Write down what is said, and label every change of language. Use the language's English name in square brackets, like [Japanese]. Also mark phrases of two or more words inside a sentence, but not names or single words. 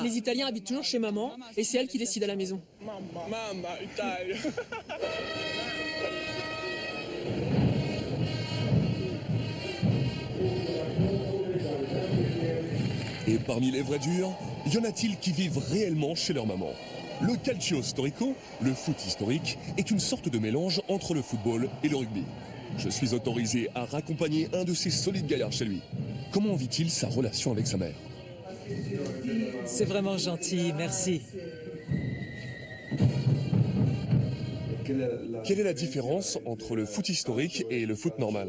[French] Les Italiens habitent toujours chez maman et c'est elle qui décide à la maison. [Italian] Mamma Italia. [French] Et parmi les vrais durs, y en a-t-il qui vivent réellement chez leur maman? [Italian] Le calcio storico, [French] le foot historique, est une sorte de mélange entre le football et le rugby. Je suis autorisé à raccompagner un de ces solides gaillards chez lui. Comment vit-il sa relation avec sa mère? C'est vraiment gentil, merci. Quelle est la différence entre le foot historique et le foot normal?